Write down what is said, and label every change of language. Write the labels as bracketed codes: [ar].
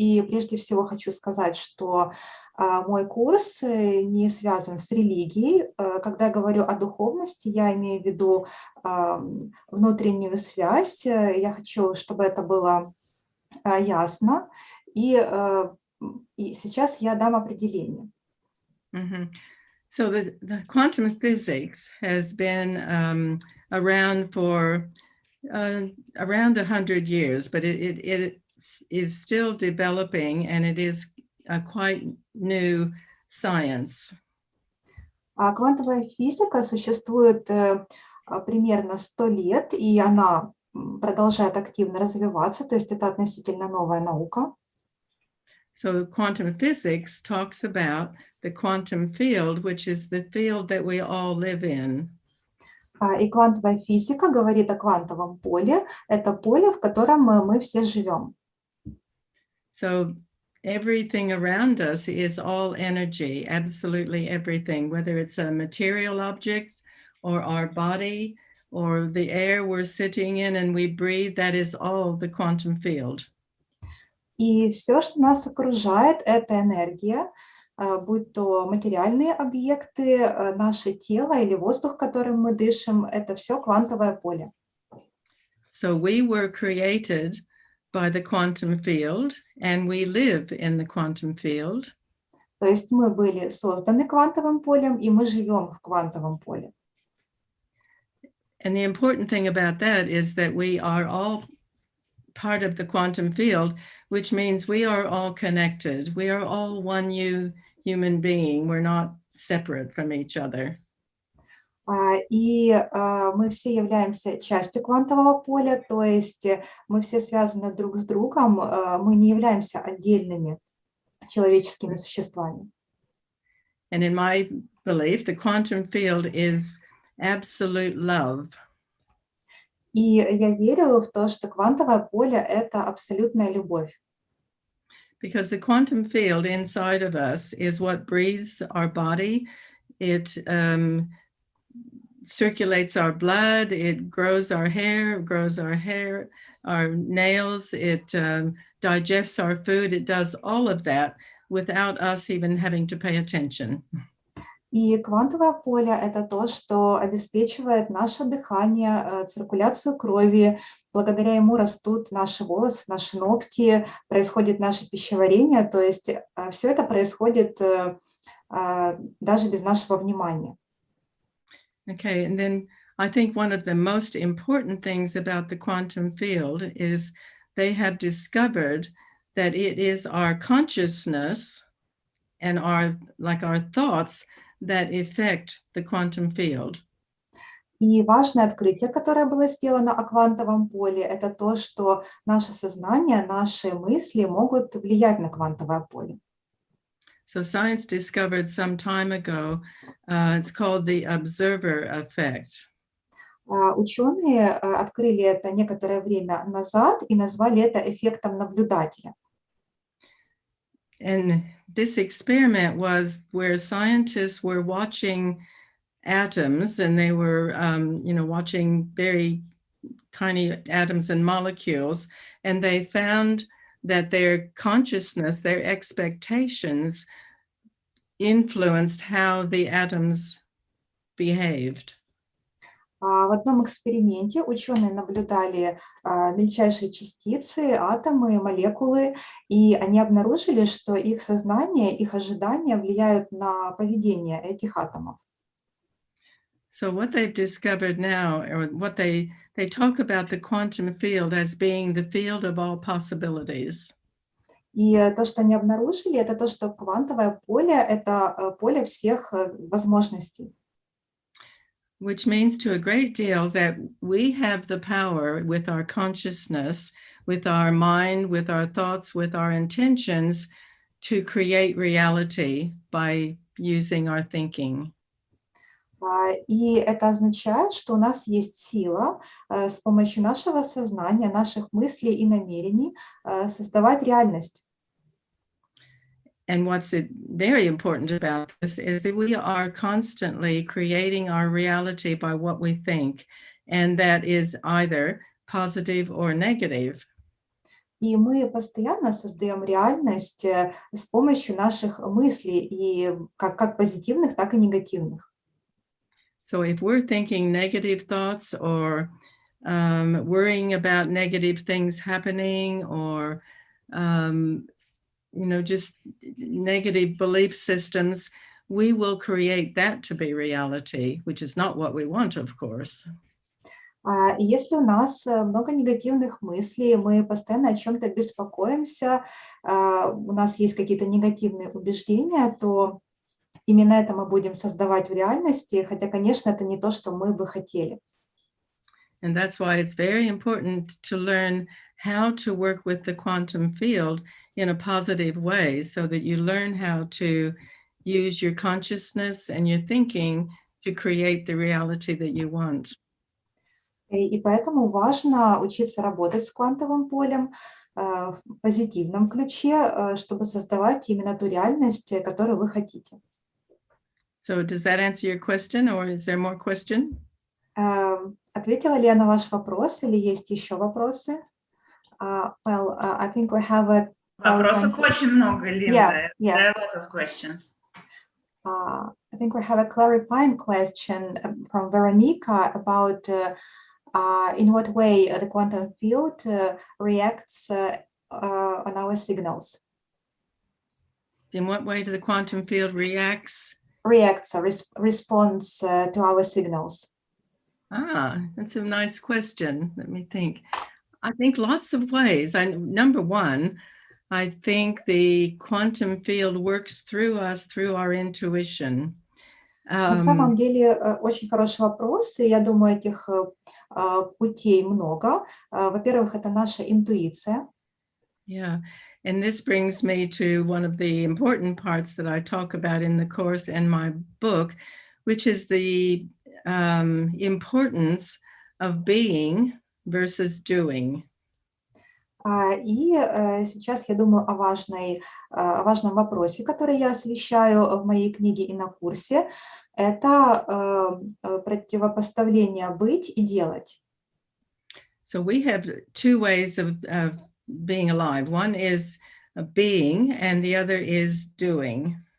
[ru] И прежде всего хочу сказать, что мой курс не связан с религией. Когда я говорю о духовности, я имею в виду внутреннюю связь. Я хочу, чтобы это было ясно. И сейчас я дам определение. Mm-hmm. [en] So the quantum physics has been around for around 100 years, but it is still developing, and it is a quite new science. [ru] Квантовая физика существует примерно 100 лет, и она продолжает активно развиваться, то есть это относительно новая наука. [en] So quantum physics talks about the quantum field, which is the field that we all live in. [ru] И квантовая физика говорит о квантовом поле. Это поле, в котором мы все живем. [en] So everything around us is all energy, absolutely everything, whether it's a material object or our body or the air we're sitting in and we breathe, that is all the quantum field. [ru] И все, что нас окружает, это энергия, будь то материальные объекты, наше тело или воздух, которым мы дышим, это все квантовое поле. [en] So we were created by the quantum field, and we live in the quantum field. [ru] То есть мы были созданы квантовым полем, и мы живем в квантовом поле. [en] And the important thing about that is that we are all part of the quantum field, which means we are all connected. We are all one human being. We're not separate from each other. [ru] И мы все являемся частью квантового поля, то есть мы все связаны друг с другом, мы не являемся отдельными человеческими существами. [en] And in my belief, the quantum field is absolute love. [ru] И я верю в то, что квантовое поле – это абсолютная любовь. [en] Because the quantum field inside of us is what breathes our body. It circulates our blood, it grows our hair, our nails, it digests our food, it does all of that without us even having to pay attention. [ru] И квантовое поле – это то, что обеспечивает наше дыхание, циркуляцию крови. Благодаря ему растут наши волосы, наши ногти, происходит наше пищеварение. То есть все это происходит даже без нашего внимания. [en] Okay, and then I think one of the most important things about the quantum field is they have discovered that it is our consciousness and our thoughts that affect the quantum field. [ru] И важное открытие, которое было сделано о квантовом поле, это то, что наше сознание, наши мысли могут влиять на квантовое поле. [en] So science discovered some time ago, it's called the observer effect. [ru] Ученые открыли это некоторое время назад и назвали это эффектом наблюдателя. [en] And this experiment was where scientists were watching atoms, and they were, watching very tiny atoms and molecules, and they found that their consciousness, their expectations influenced how the atoms behaved. [ru] В одном эксперименте ученые наблюдали мельчайшие частицы, атомы, молекулы, и они обнаружили, что их сознание, их ожидания влияют на поведение этих атомов. [en] So what they've discovered now, or what they talk about the quantum field as being the field of all possibilities. [ru] И то, что они обнаружили, это то, что квантовое поле – это поле всех возможностей. [en] which means to a great deal that we have the power with our consciousness, with our mind, with our thoughts, with our intentions to create reality by using our thinking. [ru] И это означает, что у нас есть сила с помощью нашего сознания, наших мыслей и намерений создавать реальность. [en] And what's very important about this is that we are constantly creating our reality by what we think, and that is either positive or negative. [ru] И мы постоянно создаем реальность с помощью наших мыслей, и как позитивных, так и негативных. [en] So if we're thinking negative thoughts or worrying about negative things happening or just negative belief systems, we will create that to be reality, which is not what we want, of course. [ru] И если у нас много негативных мыслей, мы постоянно о чем-то беспокоимся, у нас есть какие-то негативные убеждения, то именно это мы будем создавать в реальности, хотя, конечно, это не то, что мы бы хотели. [en] And that's why it's very important to learn how to work with the quantum field in a positive way, so that you learn how to use your consciousness and your thinking to create the reality that you want. [ru] И поэтому важно учиться работать с квантовым полем в позитивном ключе, чтобы создавать именно ту реальность, которую вы хотите. [en] So does that answer your question, or is there more question? [ru] Ответила ли я на ваш вопрос, или есть еще вопросы? [en] Well, I think we have a... [ru] Вопросов очень много, Линда. [en] Yeah. There are a lot of questions. I think we have a clarifying question from Veronica about in what way the quantum field reacts on our signals. In what way do the quantum field reacts? Responds to our signals. That's a nice question. Let me think. I think lots of ways. Number one, I think the quantum field works through us, through our intuition. [ru] На самом деле очень хороший вопрос, и я думаю, этих путей много. Во-первых, это наша интуиция. [en] Yeah, and this brings me to one of the important parts that I talk about in the course and my book, which is the importance of being versus doing. [ru] И сейчас я думаю о важном вопросе, который я освещаю в моей книге и на курсе. Это противопоставление быть и делать. [en] So we have two ways of being alive. One is being, and the other is doing.